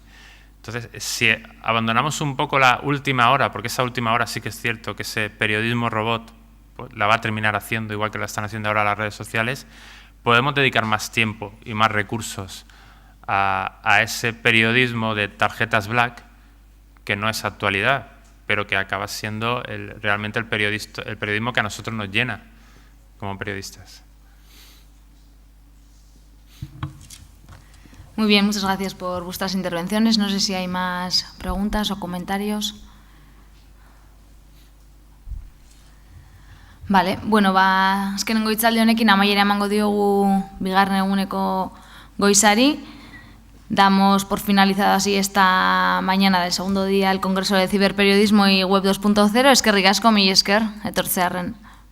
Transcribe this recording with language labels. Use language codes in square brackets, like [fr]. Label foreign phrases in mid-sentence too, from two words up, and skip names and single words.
[es] Entonces, si abandonamos un poco la última hora, porque esa última hora sí que es cierto que ese periodismo robot la va a terminar haciendo, igual que la están haciendo ahora las redes sociales, podemos dedicar más tiempo y más recursos a ese periodismo de tarjetas Black, que no es actualidad, pero que acaba siendo realmente el periodismo que a nosotros nos llena como periodistas. Muy bien, muchas gracias por vuestras intervenciones. No sé si hay más preguntas o comentarios. Vale, [eu] bueno, azkenengo hitzaldi honekin amaiera emango diogu bigarren eguneko goizari. [es] Damos por finalizado así esta mañana del segundo día el Congreso de Ciberperiodismo y Web 2.0. [eu] Eskerrik asko, mila esker, etortzearren.